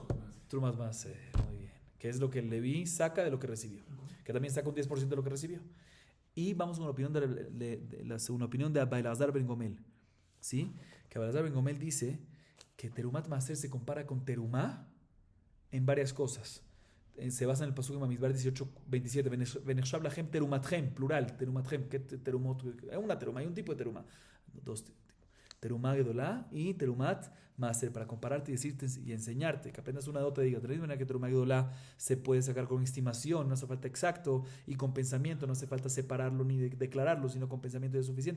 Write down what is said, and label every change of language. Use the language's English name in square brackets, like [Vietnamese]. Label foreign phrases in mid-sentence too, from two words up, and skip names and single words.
[Spanish] ¿Qué es lo que el Leví saca de lo que recibió? que también saca un 10% de lo que recibió. Y vamos con la opinión de la segunda opinión de Abba Elazar Ben Gomel. ¿Sí? Que Abba Elazar Ben Gomel dice que [Hebrew] תרומת מעשר [Spanish] se compara con Terumá en varias cosas. Se basa en el pasuk de Bamidbar 18:27. [Hebrew] ונחשב לכם תרומתכם, plural, terumatchem. ¿Qué terumot? [Spanish] Una teruma, hay un tipo de teruma. Dos tipos. [Hebrew] תרומה גדולה [Spanish] y [Hebrew] תרומת מעשר, [Spanish] para compararte y decirte y enseñarte, que apenas una dota diga, de la misma manera que [Hebrew] תרומה גדולה [Spanish] se puede sacar con estimación, no hace falta exacto, y con pensamiento, no hace falta separarlo ni declararlo, sino con pensamiento es suficiente.